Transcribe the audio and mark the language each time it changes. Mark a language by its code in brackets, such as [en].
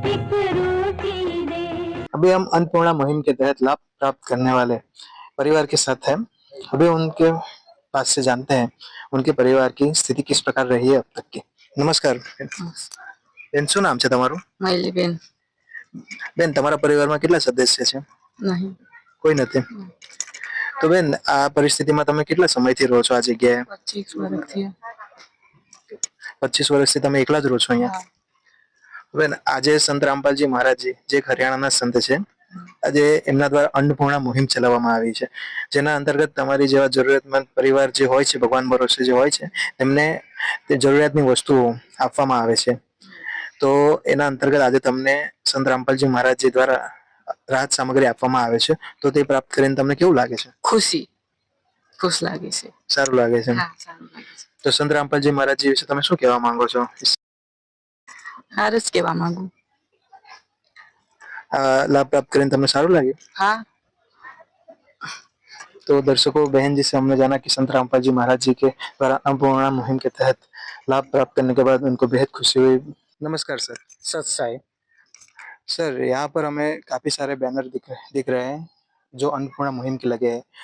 [hi] अभी हम अन्नपूर्णा मुहिम के तहत लाभ प्राप्त करने वाले परिवार के साथ हैं। अभी उनके पास से जानते हैं उनके परिवार की स्थिति किस प्रकार रही है अब तक की। [gu] नमस्कार બેન, શું નામ છે તમારું? માયલી બેન બેન, તમારા પરિવારમાં કેટલા સદસ્ય છે? નહીં કોઈ નથી. તો બેન, આ પરિસ્થિતિમાં તમે કેટલા સમયથી રહો છો આ જગ્યાએ? 25 વર્ષથી 25 વર્ષથી તમે એકલા જ રહો છો અહીંયા? બેન, આજે સંત રામપાલજી મહારાજજી જે એક હરિયાણાના સંત છે, આજે એમના દ્વારા અન્નપૂર્ણા મુહિમ ચલાવવામાં આવી છે, જેના અંતર્ગત તમારી જેવા જરૂરિયાતમંદ પરિવાર જે હોય છે, ભગવાન ભરોસે જે હોય છે, તેમને તે જરૂરિયાતની વસ્તુઓ આપવામાં આવે છે. તો એના અંતર્ગત આજે તમને સંત રામપાલજી મહારાજજી દ્વારા રાહત સામગ્રી આપવામાં આવે છે, તો તે પ્રાપ્ત કરીને તમને કેવું લાગે છે? ખુશ લાગે છે. સારું લાગે છે. હા, સારું લાગે છે. તો સંત રામપાલજી મહારાજજી વિશે તમે શું કહેવા માંગો છો? હાર જ કહેવા માંગુ. આ લાભ प्राप्त કરીને તમને સારું લાગ્યું? [hi] हाँ तो दर्शकों, बहन जी से हमने जाना कि संत रामपाल जी महाराज जी के द्वारा अन्नपूर्णा मुहिम के तहत लाभ प्राप्त करने के बाद उनको बेहद खुशी हुई। नमस्कार सर। सत्साई सर, यहाँ पर हमें काफी सारे बैनर दिख रहे हैं जो अन्नपूर्णा मुहिम के लगे हैं।